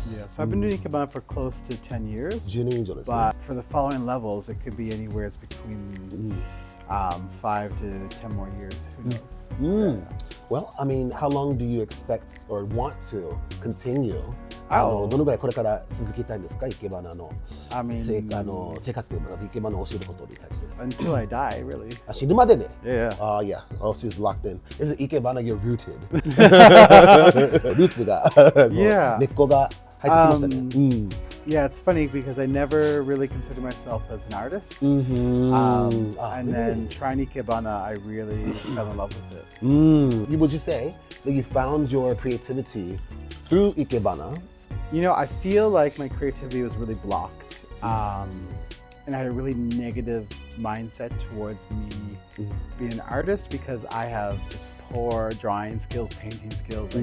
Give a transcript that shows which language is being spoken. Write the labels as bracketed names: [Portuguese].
[English] Yeah, so I've been doing Ikebana for close to 10 years. [Japanese] 10年以上ですね。 [English] But for the following levels, it could be anywhere between 5 to 10 more years. Who knows? Well, I mean, how long do you expect or want to continue? [Japanese] どのぐらいこれから続きたいんですか、Ikebana の生活というか、Ikebana を教えることに対して。 [English] Until I die, really. [Japanese] 死ぬまでね。 [English] Yeah. Yeah. Oh, she's locked in. Is it Ikebana you're rooted? [Japanese] ルーツが、根っこが入ってきましたね。 [English] Yeah, it's funny because I never really considered myself as an artist. And then trying Ikebana, I really fell in love with it. Would you say that you found your creativity through Ikebana? You know, I feel like my creativity was really blocked. And I had a really negative mindset towards me being an artist because I have just poor drawing skills, painting skills.